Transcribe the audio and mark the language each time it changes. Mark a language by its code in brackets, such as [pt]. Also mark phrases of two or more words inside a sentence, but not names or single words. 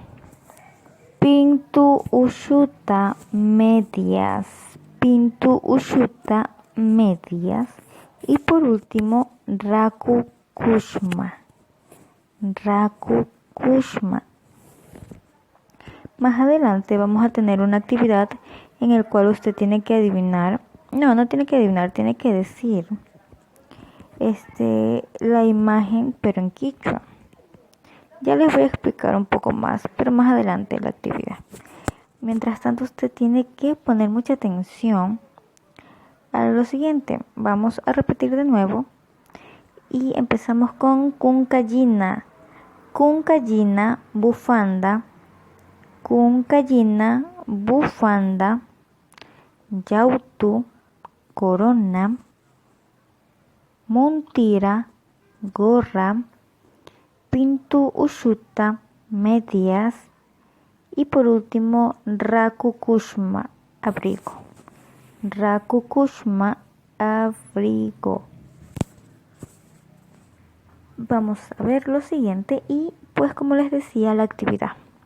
[qu] pintu ushuta, medias, pintu ushuta, [es] medias. Y por último, [qu] raku kushma, raku kushma. [es] Más adelante vamos a tener una actividad en la cual usted tiene que adivinar, no tiene que adivinar, tiene que decir la imagen, pero en quichua. Ya les voy a explicar un poco más, pero más adelante la actividad. Mientras tanto, usted tiene que poner mucha atención a lo siguiente. Vamos a repetir de nuevo y empezamos con [qu] cuncayina, cuncayina, [es] bufanda, cuncayina, bufanda, yautu, corona, montira, gorra, [qu] pintu ushuta, [es] medias y por último [qu] raku kushma, [es] abrigo. [qu] Raku kushma, abrigo. [es] Vamos a ver lo siguiente y pues como les decía, la actividad.